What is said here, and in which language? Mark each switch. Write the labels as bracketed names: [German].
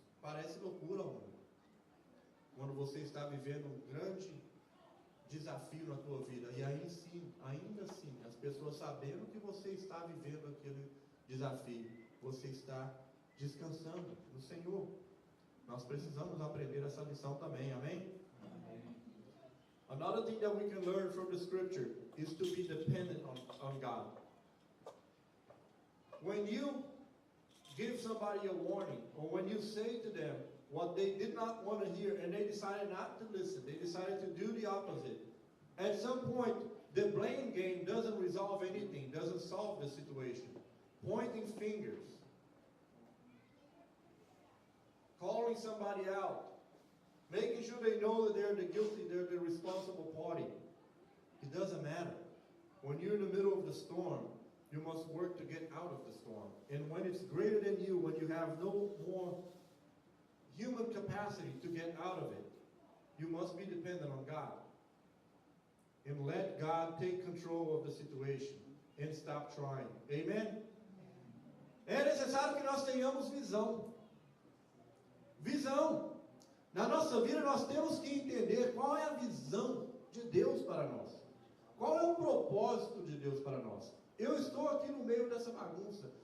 [Portuguese] Parece loucura, mano. Quando você está vivendo um grande desafio na tua vida, e aí sim, ainda assim, as pessoas sabendo que você está vivendo aquele desafio, você está descansando no Senhor. Nós precisamos aprender essa lição também, amém? [English] Another thing that we can learn from the scripture is to be dependent on God. When you give somebody a warning, or when you say to them what they did not want to hear, and they decided not to listen, they decided to do the opposite, at some point, the blame game doesn't resolve anything, doesn't solve the situation. Pointing fingers, calling somebody out, making sure they know that they're the guilty, they're the responsible party. It doesn't matter. When you're in the middle of the storm, you must work to get out of the storm. And when it's greater than you, when you have no more human capacity to get out of it, you must be dependent on God. And let God take control of the situation and stop trying. Amen? [Portuguese] É necessário que nós tenhamos visão. Visão. Na nossa vida nós temos que entender qual é a visão de Deus para nós. Qual é o propósito de Deus para nós? Eu estou aqui no meio dessa bagunça.